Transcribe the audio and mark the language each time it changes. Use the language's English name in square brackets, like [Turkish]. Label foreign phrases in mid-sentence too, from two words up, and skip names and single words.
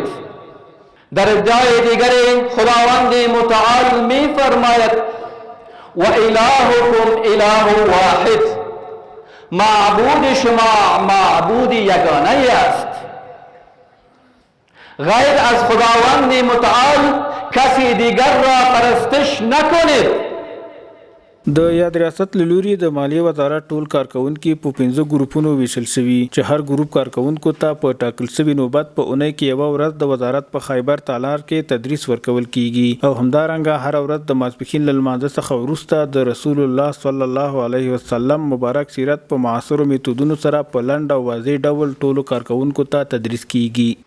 [Persian] در جای دیگر خداوند متعال می فرماید [Arabic] و الهکم اله واحد. [Persian] معبود شما معبود یگانه است. غیر از خداوند متعال کسی دیگر را پرستش نکنید. [Pashto] د یاد ریاست له لوري د مالی وزارت ټول کارکوونکي په 15 ګروپونو ویشل شوي چې هر ګروپ کارکوونکو ته په ټاکل شوي نوبت په اونۍ کې یوه ورځ د وزارت په خیبر تالار کې تدریس ورکول کیږي او همدارنګه هر ورځ د ماسپښین له لمانځه څخه وروسته د [Arabic] رسول الله صلی الله علیه وسلم [Pashto] مبارک سیرت په معاصرو میتودونو سره په لنډ او واضح ډول ټولو کارکوونکو ته تدریس کیږي.